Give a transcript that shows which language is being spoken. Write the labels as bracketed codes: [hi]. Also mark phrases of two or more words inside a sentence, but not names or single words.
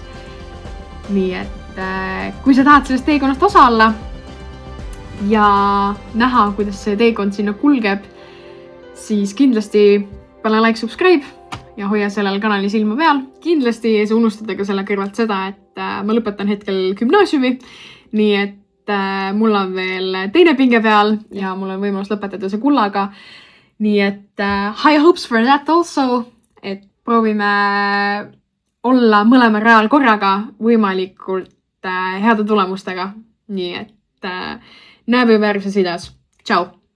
[et] Nii et kui sa tahad sellest teekonnast osa olla ja näha, kuidas see teekond sinna kulgeb, siis kindlasti pane [en] like, subscribe [et] ja hoia sellel kanali silma peal. Kindlasti ei saa unustada ka selle kõrvalt seda, et ma lõpetan hetkel gümnaasiumi, nii et mul on veel teine pinge peal ja mul on võimalus lõpetada see kullaga. Nii et [en] high hopes for that also, [et] et proovime olla mõlema real korraga võimalikult heade tulemustega. Nii et näeme juba järgmises videos. Ciao!